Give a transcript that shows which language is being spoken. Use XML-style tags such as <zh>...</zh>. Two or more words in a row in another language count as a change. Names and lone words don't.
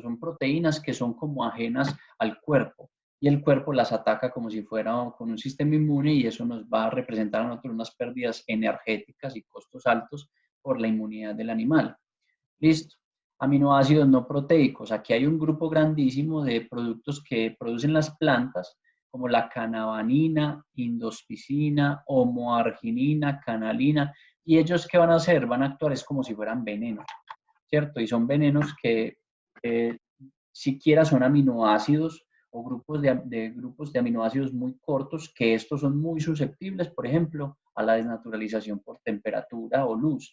<es>Son proteínas que son como ajenas al cuerpo y el cuerpo las ataca como si fuera con un sistema inmune y eso nos va a representar a nosotros unas pérdidas energéticas y costos altos por la inmunidad del animal. Listo. Aminoácidos no proteicos. Aquí hay un grupo grandísimo de productos que producen las plantas, como la canabanina, indospicina, homoarginina, canalina. ¿Y ellos qué van a hacer? Van a actuar es como si fueran venenos, ¿cierto? Y son venenos que siquiera son aminoácidos o grupos de aminoácidos muy cortos, que estos son muy susceptibles, por ejemplo, a la desnaturalización por temperatura o luz.</es>